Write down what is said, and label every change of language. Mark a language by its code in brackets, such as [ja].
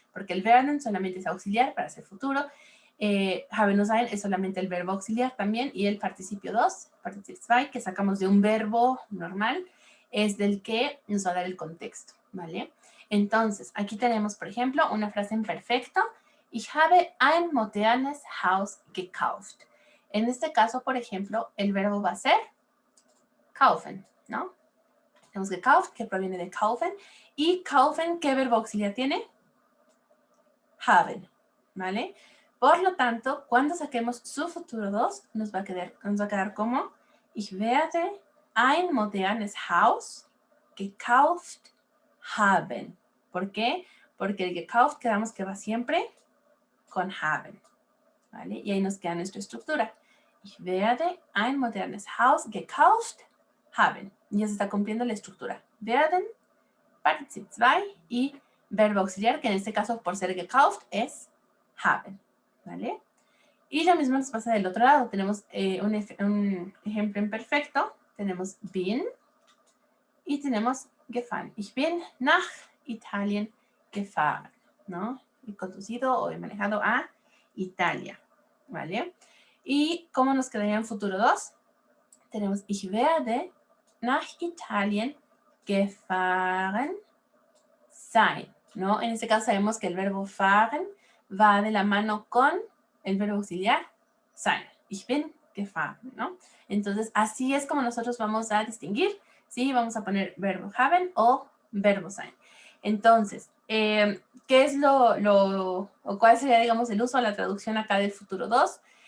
[es] Porque el werden solamente es auxiliar para hacer futuro. Haben o sein es solamente el verbo auxiliar también. Y el participio 2, participio 2, que sacamos de un verbo normal, es del que nos va a dar el contexto, ¿vale? Entonces, aquí tenemos, por ejemplo, una frase en perfecto. [de] Ich habe ein modernes Haus gekauft. [es] En este caso, por ejemplo, el verbo va a ser kaufen, ¿no? Tenemos gekauft, que proviene de kaufen. Y kaufen, ¿qué verbo auxiliar tiene? Haben, ¿vale? Por lo tanto, cuando saquemos su futuro 2, nos va a quedar como [de] Ich werde ein modernes Haus gekauft haben. [es] ¿Por qué? Porque el gekauft quedamos que va siempre con haben, ¿vale? Y ahí nos queda nuestra estructura. [de] Ich werde ein modernes Haus gekauft haben. [es] Ya se está cumpliendo la estructura. Werden, Partizip 2 y verbo auxiliar, que en este caso, por ser gekauft, es haben, ¿vale? Y lo mismo nos pasa del otro lado. Tenemos un ejemplo imperfecto. Tenemos bin y tenemos gefahren. [de] Ich bin nach Italien gefahren, ¿no? [es] He conducido o he manejado a Italia, ¿vale? ¿Y cómo nos quedaría en futuro 2? Tenemos [de] Ich werde nach Italien gefahren sein, ¿no? [es] En este caso sabemos que el verbo fahren va de la mano con el verbo auxiliar sein. [de] Ich bin gefahren, [es] ¿no? Entonces, así es como nosotros vamos a distinguir si vamos a poner verbo haben o verbo sein. Entonces, ¿qué es o cuál sería, digamos, el uso o la traducción acá del futuro 2?